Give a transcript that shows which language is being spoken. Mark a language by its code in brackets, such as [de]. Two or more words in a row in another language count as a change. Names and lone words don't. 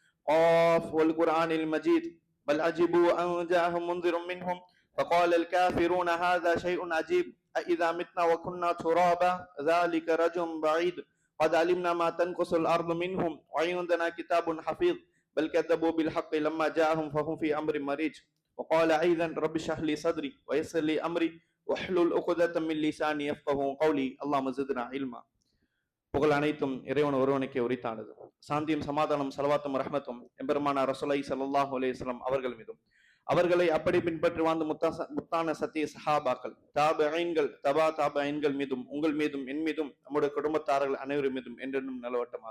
[ar] قاف والقرآن المجيد بل عجبوا أن جاءهم منذر منهم فقال الكافرون هذا شيء عجيب أإذا متنا وكنا ترابا ذلك رجل بعيد قد علمنا ما تنقص الأرض منهم وعندنا كتاب حفيظ بل كذبوا بالحق لما جاءهم فهم في أمر مريج وقال أيضا رب اشرح لي صدري ويسر لي أمري واحلل عقدة من لساني يفقهوا قولي اللهم زدنا علما. [ta] புகழ் அனைத்தும் இறைவன் ஒருவனுக்கே உரித்தானது. சாந்தியும் சமாதானம் சலவாத்தும் ரஹ்மத்தும் எம்பெருமானார் [ar] رسول الله صلى الله عليه وسلم [ta] அவர்கள் மீதும் அவர்களை அப்படி பின்பற்றி வாழ்ந்த முத்தான சத்திய சஹாபாக்கள் தாபிஈன்கள் தபா தாபிஈன்கள் மீதும் உங்கள் மீதும் என் மீதும் நம்முடைய குடும்பத்தார்கள் அனைவரும் மீதும் என்றென்றும் நிலவட்டமாக.